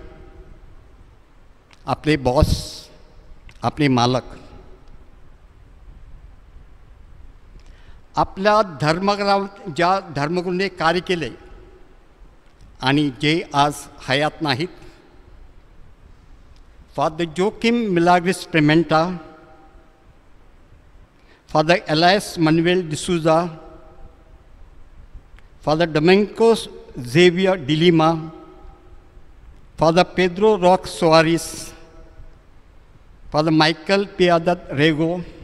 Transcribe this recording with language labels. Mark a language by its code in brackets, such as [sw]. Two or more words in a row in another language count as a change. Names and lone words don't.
[mr] आपले बॉस, आपले मालक, आपल्या ज्या धर्मगुरूने कार्य केले आणि जे आज हयात नाहीत, फादर जोकिम मिलाग्रिस प्रेमेंटा, फादर एलायस मनुएल डिसूजा, फादर डोमिंगोस झेवियर डिलिमा, फादर पेड्रो रॉक सोआरिस, फादर माइकल पियादत रेगो,